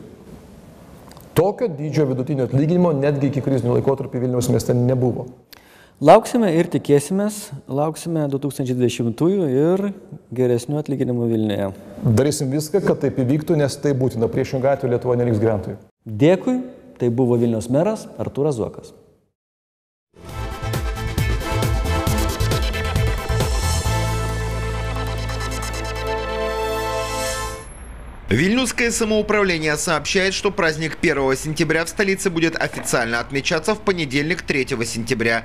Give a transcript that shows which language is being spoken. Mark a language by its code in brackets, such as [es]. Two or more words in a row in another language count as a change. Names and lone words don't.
[lt] Tokio dydžio vidutinio atlyginimo netgi iki krizinių laikotarpį Vilniaus mieste nebuvo. Lauksime ir tikėsimės, lauksime 2020-ųjų ir geresnių atlyginimų Vilniuje. Darysim viską, kad taip įvyktų, nes tai būtina. Priešingą atveju Lietuva neliks gyventojų. Dėkui, tai buvo Vilniaus meras Artūras Zuokas. [ru] Вильнюсское самоуправление сообщает, что праздник 1 сентября в столице будет официально отмечаться в понедельник 3 сентября.